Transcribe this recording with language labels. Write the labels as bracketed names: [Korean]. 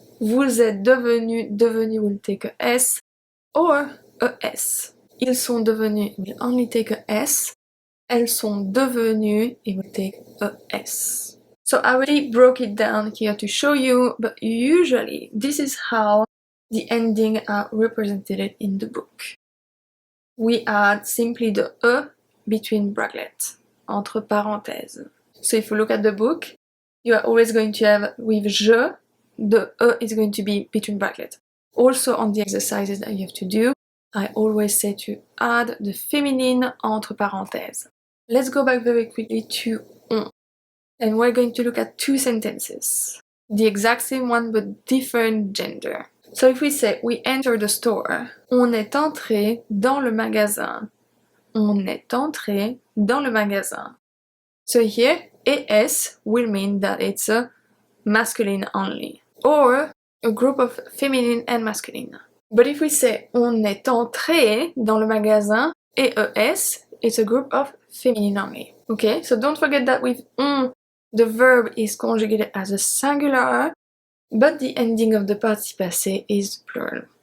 [French] Vous êtes devenu, devenu [English] will take a s or a s. [French] Ils sont devenus [English] will only take a s. [French] Elles sont devenues, [English] it will take a s. So I already broke it down here to show you, but usually this is how the endings are represented in the book. We add simply the e between brackets, [French] entre parenthèses. [English] So if you look at the book, you are always going to have with je, the e is going to be between brackets. Also on the exercises that you have to do, I always say to add the feminine [French] entre parenthèses. [English] Let's go back very quickly to on. And we're going to look at two sentences. The exact same one but different gender. So if we say we enter the store, [French] on est entré dans le magasin. On est entré dans le magasin. [English] So here, es will mean that it's a masculine only, or a group of feminine and masculine. But if we say [French] on est entré dans le magasin, [English] es, it's a group of feminine only. Okay, so don't forget that with on, the verb is conjugated as a singular, but the ending of the participe passé is plural.